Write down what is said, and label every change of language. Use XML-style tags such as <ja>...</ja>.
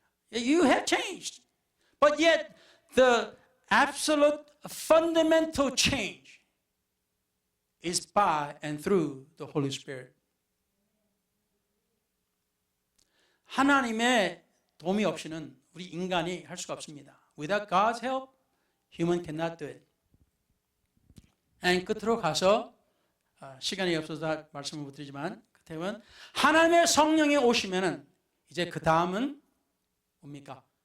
<en>You have changed. But yet the absolute fundamental change is by and through the Holy Spirit.</en> <ko>하나님의 도움이 없이는 우리 인간이 할 수가 없습니다.</ko> <en>Without God's help, human cannot do it.</en> <ko>And 끝으로 가서 시간이 없어서 말씀을 못 드리지만 그때는 하나님의 성령이 오시면은 이제 그 다음은 뭡니까?</ko>